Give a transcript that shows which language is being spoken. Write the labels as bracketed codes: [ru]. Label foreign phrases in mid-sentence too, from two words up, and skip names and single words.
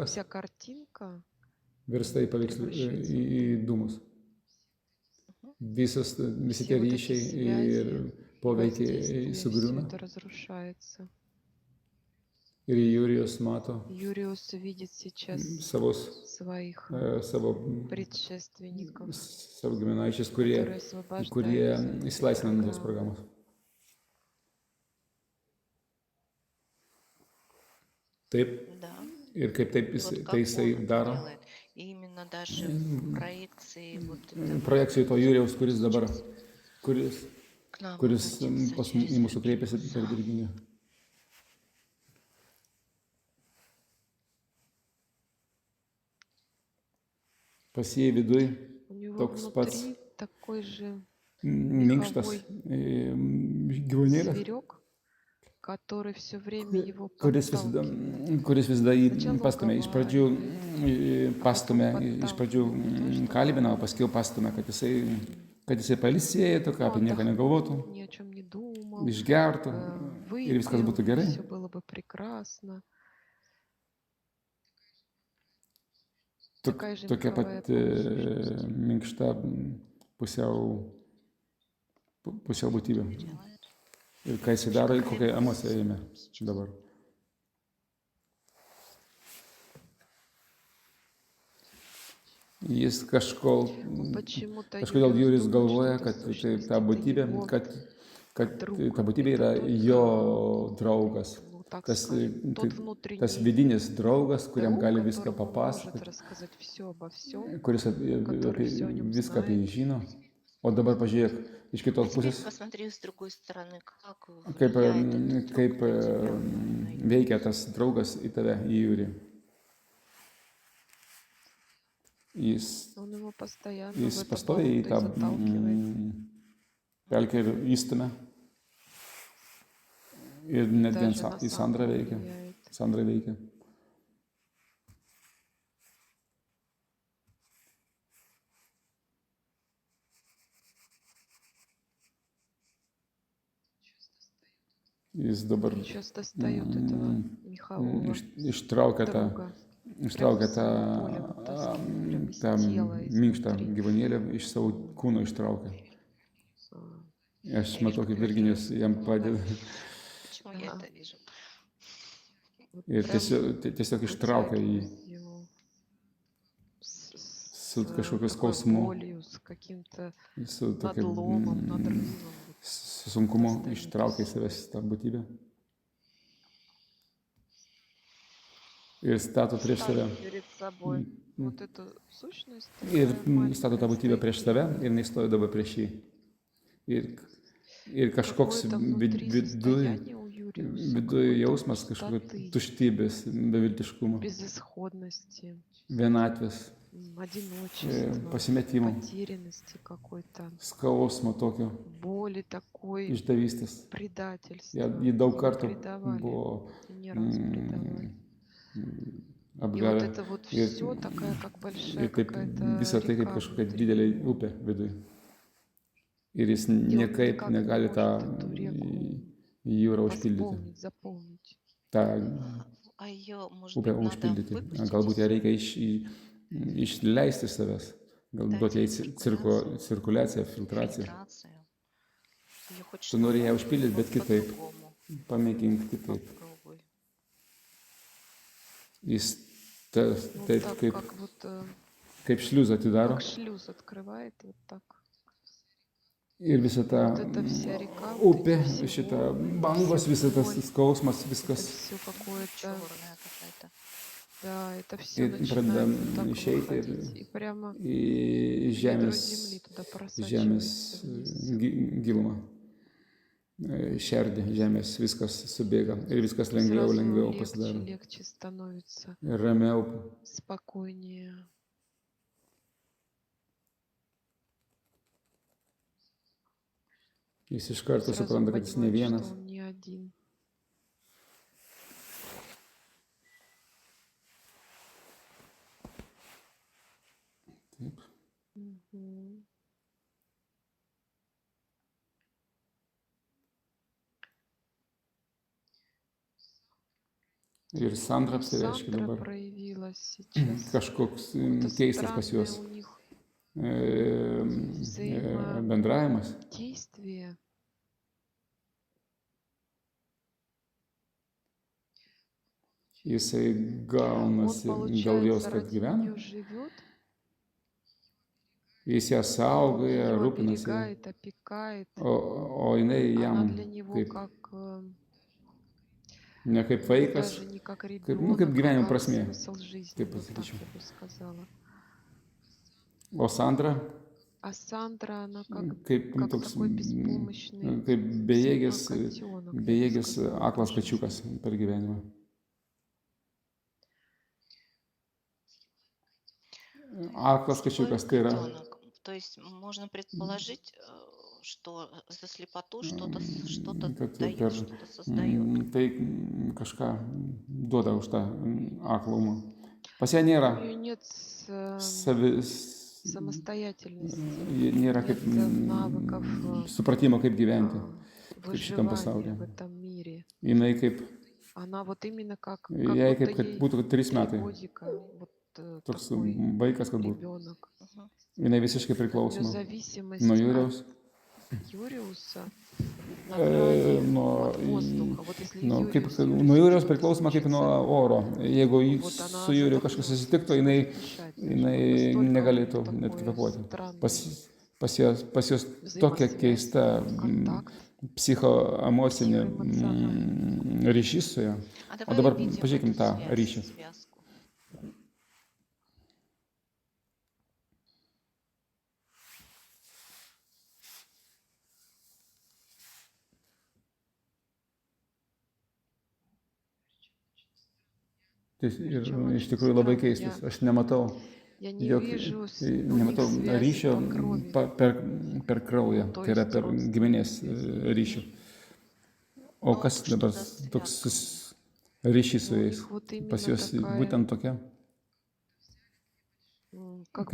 [ru] Вся картинка [lt] virsta į dūmus. Visi tie [ru] Все вот эти [lt] ryšiai [ru] связи, [lt] ir poveikiai [ru] воздействие, все [lt] sugriūna. [ru] это разрушается. [lt] Ir Jurijus mato [ru] Юриус видит сейчас своих [lt] savo [ru] предшественников, [lt] giminaičius, [ru] которые [lt] kurie [ru] освобождаются от [lt] įsilaisvina nuo tos [ru] программы. [lt] programos. Taip, [ru] Да. [lt] ir kaip taip [ru] И вот [lt] tai [ru] как [lt] jisai [ru] он это [lt] daro, [ru] делает. И именно даже в проекции вот этого [lt] Projekcijų to Jūrijaus, kuris dabar, kuris, [ru] к нам [lt] kuris [ru] обратился [lt] pas [ru] через [lt] į mūsų kreipėsi per [ru] Виргиниуса. [lt] Virginiją. Pas jį viduj [ru] У него [lt] toks pats [ru] внутри такой же [lt] minkštas [ru] меховой [lt] gyvūnėlis, [ru] зверек, который все время его [lt] kuris [ru] подталкивает. [lt] visada jį [ru] Сначала [lt] pastumė. Iš pradžių [ru] уговаривает, [lt] pastumė, [ru] потом [lt] iš pradžių [ru] подталкивает, то, что [lt] kalbino, paskui pastumė, kad jisai pailsėtų, ką apie nieką negalvotų, [ru] ни о чем не думал, [lt] išgertų ir viskas būtų [ru] выпил, [lt] gerai. [ru] все было бы прекрасно. Такая же [lt] Tokia [ru] меховая [lt] pat minkšta pusiau būtybė. Ir ką jisai daro, kokią emociją ėmė dabar. Jis [ru] Почему-то [lt] kažkodėl [ru] Юрий [lt] Jūris [ru] думает, [lt] galvoja, [ru] что [lt] kad [ru] эта [lt] tai [ru] сущность [lt] ta [ru] это [lt] būtybė, [ru] его [lt] kad [ru] друг. [lt] ta būtybė [ru] Это [lt] yra [ru] только, [lt] jo draugas. [ru] ну, так [lt] Tas, [ru] скажем, тот [lt] tas [ru] внутренний [lt] vidinis draugas, kuriam [ru] друг, [lt] gali viską [ru] которому он может [lt] papasakoti, [ru] рассказать все обо всем, [lt] kuris [ru] который всё о нём [lt] viską apie jį [ru] знает. [lt] žino. O dabar pažiūrėk iš [ru] А [lt] kitos [ru] теперь [lt] pusės, [ru] посмотри с другой стороны, как [lt] kaip, [ru] влияет этот друг [lt] kaip [ru] на тебя, на Юрия. [lt] veikia tas draugas į tave, į Jūrį. Jis [ru] Он его постоянно в это [lt] pastoviai į [ru] болото [lt] tą [ru] и заталкивает. [lt] pelkę ir įstumia. Ir netgi [ru] Даже на [lt] į Sandrą [ru] Сандру [lt] veikia. [ru] влияет. [lt] Sandra veikia. Jis dabar [ru] Сейчас достает этого мехового [lt] ištraukia tą [ru] друга. [lt] tą minkštą gyvūnėlį iš savo kūno ištraukia. Aš matau, kaip Virginijus jam padeda. [ru] Почему я это вижу? Вот [lt] Ir [ru] прям [lt] tiesiog ištraukia jį [ru] вытягивает его [lt] su [ru] с [lt] kažkokiu [ru] такой [lt] skausmu, [ru] болью, с каким-то [lt] su tokiu [ru] надломом, надрывом. [lt] su sunkumu, ištraukia į savęs tą būtybę. Ir stato prieš save. [ru] Ставит перед собой вот эту сущность, [lt] Ir [ru] такая маленькая, [lt] stato tą būtybę [ru] стоит [lt] prieš save ir jis stovi dabar prieš jį. Ir kažkoks [ru] какое-то внутри состояние у Юриуса, [lt] viduje [ru] какой-то [lt] jausmas kažkokio [ru] пустоты, [lt] tuštybės, beviltiškumo, [ru] безысходности, [lt] vienatvės, [ru] одиночества, [lt] pasimetimo, [ru] потерянности какой-то, [lt] skausmo tokio, [ru] боли такой, [lt] išdavystės. [ru] предательства. [lt] Jį daug kartų [ru] Предавали, [lt] buvo [ru] не раз предавали. И вот [lt] apgavę. [ru] это вот [lt] Ir, [ru] все такая, как большая [lt] ir taip [ru] какая-то [lt] visą tai kaip [ru] река [lt] kažkokia [ru] внутри [lt] didelė [ru] него. [lt] upė viduje. Ir jis [ru] И он [lt] niekaip [ru] никак не [lt] negali tą [ru] может эту реку [lt] jūrą užpildyti, [ru] восполнить, заполнить. [lt] tą [ru] А ее, может [lt] upę [ru] быть, надо [lt] užpildyti. [ru] выпустить [lt] Galbūt ją [ru] из [lt] reikia išleisti iš savęs. Galbūt jai cirkuliaciją, filtraciją. [ru] фильтрацию. Ее [lt] Tu [ru] хочется [lt] nori ją užpildyti, bet kitaip. [ru] по-другому. [lt] Pamėgink kitaip. [ru] Попробуй. [lt] Jis [ru] Вот [lt] taip [ru] так, [lt] kaip, [ru] как вот [lt] kaip šliuzą atidaro [ru] как шлюз открывает, вот так. [lt] ir visą tą [ru] Вот эта вся река, вот [lt] upė, [ru] эти все [lt] šitą [ru] волны, [lt] bangos, [ru] вся [lt] visą tas [ru] боль, [lt] skausmas, [ru] это [lt] viskas [ru] все какое-то, Черная какая-то. да, это все [lt] ir pradeda [ru] начинает вот так [lt] išeiti [ru] выходить. И прямо [lt] į [ru] ядро земли туда [lt] žemės [ru] просачивается вниз. [lt] gilumą, šerdį žemės, viskas subėga ir viskas lengviau, [ru] Сразу [lt] lengviau [ru] легче, [lt] pasidaro. [ru] легче становится, [lt] Ir ramiau. [ru] спокойнее. [lt] Jis iš karto [ru] Сразу [lt] supranta, kad jis ne [ru] понимает, [lt] vienas. [ru] что он не один. [lt] Taip. Мгм. Ir Sandra apsireiškia [ru] Сандра [lt] dabar. [ru] проявилась сейчас. [lt] Kažkoks [ru] Какое-то [lt] keistas pas [ru] странное [lt] juos [ru] у них [lt] bendravimas. [ru] действие. [lt] Jisai [ru] Он, [lt] gaunasi gal jos, [ru] получается, [lt] kad [ru] ради [lt] gyvena. [ru] нее живет, [lt] Jis ją saugoja, [ru] ее [lt] rūpinasi, [ru] оберегает, опекает. [lt] o jinai [ru] Она [lt] jam [ru] для него [lt] kaip, [ru] как [lt] ne kaip vaikas, [ru] даже не как [lt] kaip [ru] ребенок, [lt] gyvenimo [ru] а как [lt] prasmė, [ru] смысл жизни, [lt] taip [ru] вот так [lt] pasakyčiau. [ru] я бы сказала. [lt] O Sandra, [ru] А Сандра, она [lt] kaip [ru] как [lt] toks, [ru] такой беспомощный [lt] kaip bejėgis, [ru] котенок, я бы [lt] bejėgis [ru] сказала [lt] aklas [ru] даже. [lt] kačiukas per gyvenimą. Aklas [ru] Слепой [lt] kačiukas tai yra [ru] котенок. То есть можно предположить, что за слепоту что-то [lt] kad [ru] дает, [lt] per [ru] что-то создает. [lt] tai kažką duoda už tą aklumą. Pas ją nėra [ru] У нее нет самостоятельности, [lt] nėra kaip [ru] нет навыков [lt] supratimo, kaip gyventi, kaip šitam [ru] выживания [lt] pasaulyje. [ru] в этом мире. [lt] Jinai kaip, [ru] Она вот именно как [lt] jai [ru] будто [lt] kaip, kad [ru] ей [lt] būtų 3 [ru] 3 [lt] metai, [ru] годика, вот [lt] toks [ru] такой [lt] vaikas, kad būtų. [ru] ребенок. Мгм. [lt] Jinai visiškai [ru] У нее [lt] priklausoma [ru] зависимость [lt] nuo [ru] от [lt] Jūriaus, [ru] Юриуса на грани [lt] nuo, [ru] от воздуха. Вот если [lt] nu, kaip, [ru] Юриус, Юриус [lt] nuo Jūriaus [ru] где-то [lt] priklausoma kaip nuo [ru] случится, [lt] oro. Jeigu [ru] вот она [lt] su Jūriu kažkas [ru] задохнется, [lt] susitiktų, [ru] не [lt] jinai, [ru] сможет дышать даже. Вот [lt] jinai [ru] настолько [lt] negalėtų net [ru] такое [lt] kvėpuoti. [ru] странное [lt] Pas jos tokia [ru] взаимосвязь, [lt] keista [ru] контакт [lt] psichoemocinė [ru] психоэмоциональный. [lt] ryšys su ja. [ru] А [lt] O [ru] давай [lt] dabar [ru] увидим [lt] pažiūrėkim [ru] эту [lt] tą [ru] связь, [lt] ryšį. [ru] связку. [lt] Tai ir [ru] Причем [lt] iš [ru] очень [lt] tikrųjų labai [ru] странно. [lt] keistas. Aš nematau [ru] Я не [lt] jok, [ru] вижу у [lt] nematau [ru] них связи [lt] ryšio [ru] по крови. [lt] per kraują, [ru] Ну, то [lt] tai yra [ru] есть [lt] per giminės [ru] родственные. [lt] ryšių. O [ru] Ну, [lt] kas [ru] что [lt] dabar [ru] за [lt] toks [ru] связка? [lt] ryšys su [ru] Ну, у [lt] jais? [ru] них вот [lt] Pas [ru] именно [lt] juos [ru] такая, [lt] būtent tokia, [ru] как